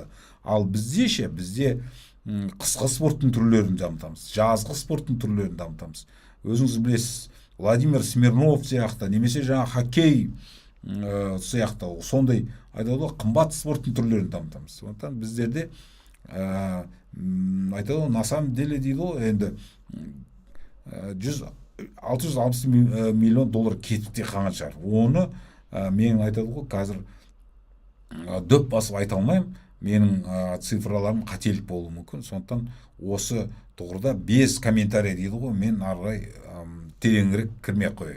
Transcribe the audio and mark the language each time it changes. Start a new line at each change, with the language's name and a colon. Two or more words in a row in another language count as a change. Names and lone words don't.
Kazakh: Ал бізде қысқы спорттың түрлерін дамытамыз, жазғы спорттың түрлерін дамытамыз. Өзіңіз білесіз, Владимир Смирнов сияқты, немесе жаңа хоккей сияқты, сондай айтады ғой, қымбат спорттың түрлерін дамытамыз. Сондықтан біздерде айтады ғой,
Russian: на самом деле
Kazakh: дейді ғой, енді 660 миллион доллар кетіп те қалған шығар. Оны мен айтады ғой, қазір дөп басып айта алмаймын. Менің цифраларым қателік болуы мүмкін. Сондықтан осы тұғырда
Russian: без комментарий
Kazakh: дейді ғой, мен арғай тереңірек кірмей қояйын.